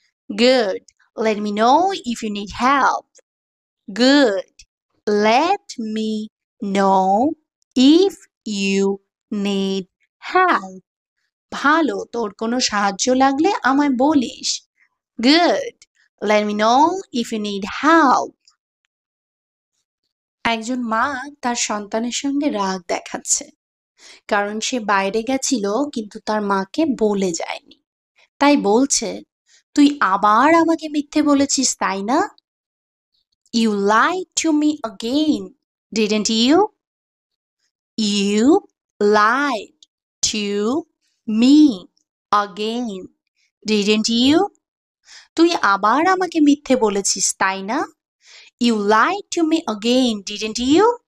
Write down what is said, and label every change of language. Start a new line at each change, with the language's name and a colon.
English: Good, let me know if you need help. Good, let me know if you need help.
Bangla: ভালো, তোর কোনো সাহায্য লাগলে আমায় বলিস।
English: Good, let me know if you need help.
Bangla: একজন মা তার সন্তানের সঙ্গে রাগ দেখাচ্ছে, কারণ সে বাইরে গেছিল কিন্তু তার মাকে বলে যায়নি। তাই বলছে, তুই আবার আমাকে মিথ্যে বলেছিস, তাই না?
English: You lied to me again, didn't you? You lied to me again, didn't you?
Bangla: তুই আবার আমাকে মিথ্যে বলেছিস, তাই না?
English: You lied to me again, didn't you?